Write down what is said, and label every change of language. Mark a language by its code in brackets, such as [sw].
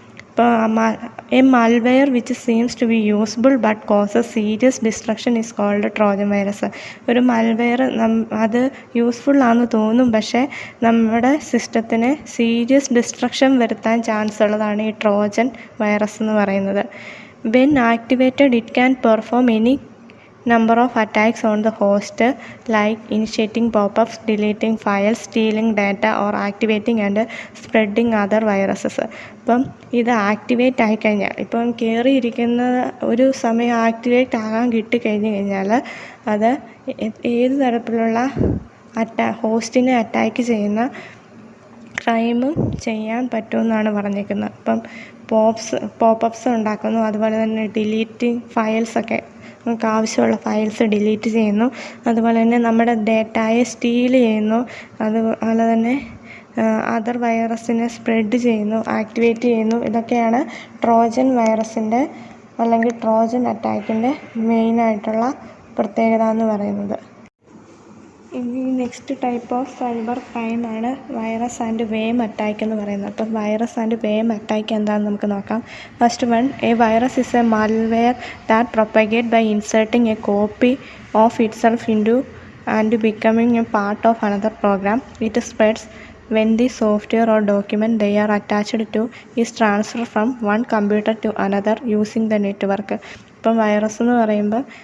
[en] ഇപ്പോൾ a malware which seems to be useful but causes serious destruction is called Trojan virus. [ml] ഒരു malware അത് useful ആണെന്ന് തോന്നും, പക്ഷേ നമ്മുടെ സിസ്റ്റത്തിന് സീരിയസ് ഡിസ്ട്രക്ഷൻ വരുത്താൻ ചാൻസ് ഉള്ളതാണ് ഈ ട്രോജൻ വൈറസ് എന്ന് പറയുന്നത്. [en] When activated it can perform any number of attacks on the host, like initiating pop-ups, deleting files, stealing data or activating and spreading other viruses. [ml] അപ്പം ഇത് ആക്ടിവേറ്റ് ആയിക്കഴിഞ്ഞാൽ, ഇപ്പം കയറിയിരിക്കുന്ന ഒരു സമയം ആക്ടിവേറ്റ് ആകാൻ കിട്ടിക്കഴിഞ്ഞ് കഴിഞ്ഞാൽ അത് ഏത് തരത്തിലുള്ള ഹോസ്റ്റിനെ അറ്റാക്ക് ചെയ്യുന്ന ക്രൈമും ചെയ്യാൻ പറ്റുമെന്നാണ് പറഞ്ഞിരിക്കുന്നത്. അപ്പം പോപ്പപ്സ് ഉണ്ടാക്കുന്നു, അതുപോലെ തന്നെ ഡിലീറ്റിംഗ് ഫയൽസൊക്കെ, നമുക്ക് ആവശ്യമുള്ള ഫയൽസ് ഡിലീറ്റ് ചെയ്യുന്നു, അതുപോലെ തന്നെ നമ്മുടെ ഡേറ്റയെ സ്റ്റീൽ ചെയ്യുന്നു, അതുപോലെ തന്നെ അതർ വൈറസിനെ സ്പ്രെഡ് ചെയ്യുന്നു, ആക്ടിവേറ്റ് ചെയ്യുന്നു. ഇതൊക്കെയാണ് ട്രോജൻ വൈറസിൻ്റെ അല്ലെങ്കിൽ ട്രോജൻ അറ്റാക്കിൻ്റെ മെയിനായിട്ടുള്ള പ്രത്യേകത എന്ന് പറയുന്നത്. ഇനി next type of cyber crime ആണ് വൈറസ് ആൻഡ് വേം അറ്റാക്ക് എന്ന് പറയുന്നത്. അപ്പം വൈറസ് ആൻഡ് വേം അറ്റാക്ക് എന്താണെന്ന് നമുക്ക് നോക്കാം. [en] First one, a virus is a malware that propagate by inserting a copy of itself into and becoming a part of another program. It spreads when the software or document they are attached to is transferred from one computer to another using the network. [ml] ഇപ്പം virus എന്ന് പറയുമ്പോൾ